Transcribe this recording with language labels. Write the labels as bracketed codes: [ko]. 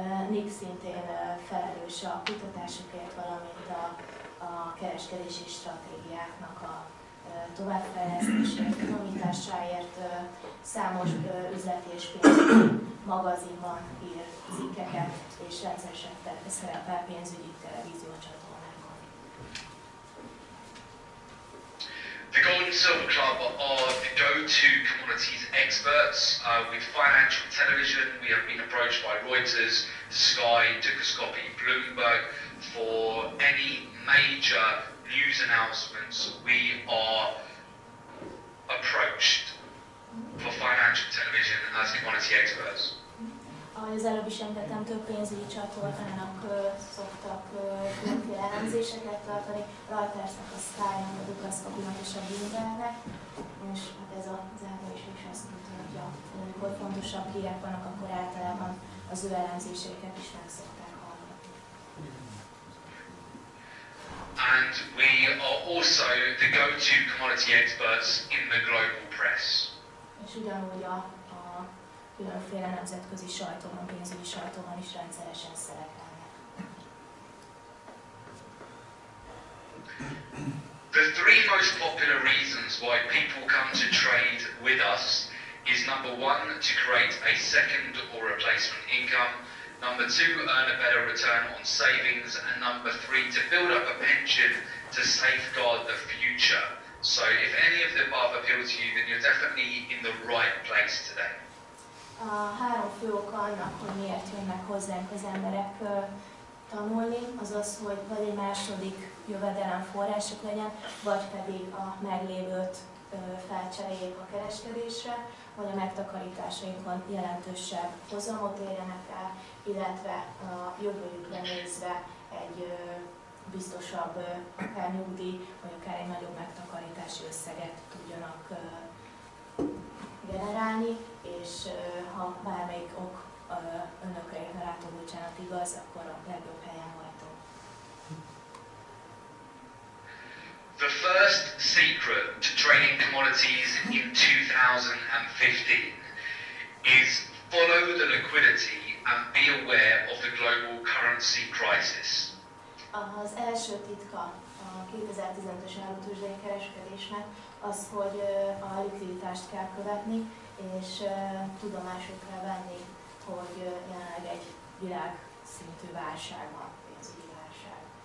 [hu] Nick szintén felelős a kutatásokért, valamint a kereskedési stratégiáknak a továbbfejlesztésért, finomításáért számos üzleti és pénzügyi magazinban ír cikkeket, és rendszeresen szerepel pénzügyi televíziócsatornákon. [en] The Gold and Silver Club are the go-to commodities experts. With financial television, we have been approached by Reuters, Sky, Dukascopy, Bloomberg for any major news announcements. We are approached for financial television as commodity experts. [hu] Ahogy az előbb is említettem, több pénzügyi csatornának szoktak különféle elemzéseket tartani, Reutersnek, a Sky-nak, a Dukascopynak és a Bloombergnek, és hát ez az elmondás is azt mutatja, hogy fontosabb hírek vannak, akkor általában az ő elemzéseiket is meg szokták hallgatni. [en] And we are also the go-to commodity experts in the global press. [hu] És ugyanúgy a különféle nemzetközi sajtóban, pénzügyi sajtóban is rendszeresen szerepelnek. [en] The three most popular reasons why people come to trade with us is number one, to create a second or replacement income, number two, earn a better return on savings, and number three, to build up a pension to safeguard the future. So if any of the above appeal to you, then you're definitely in the right place today. [hu] A három fő oka annak, hogy miért jönnek hozzánk az emberek tanulni, az az, hogy vagy egy második jövedelemforrásuk legyen, vagy pedig a meglévőt felcseréljék a kereskedésre, vagy a megtakarításainkon jelentősebb hozamot érjenek el, illetve a jövőjükre nézve egy biztosabb akár nyugdíj, vagy akár egy nagyobb megtakarítási összeget tudjanak generálni, és ha bármelyik ok önökre érne rátó, bocsánat, igaz, akkor a legjobb helyen vagytok. [en] The first secret to trading commodities in 2015 is follow the liquidity and be aware of the global currency crisis. [hu] Az első titka a 2015-ös árutőzsdei kereskedésnek az, hogy a likviditást kell követni, és tudomásul kell venni, hogy jelenleg egy világszintű válság van, pénzügyi válság.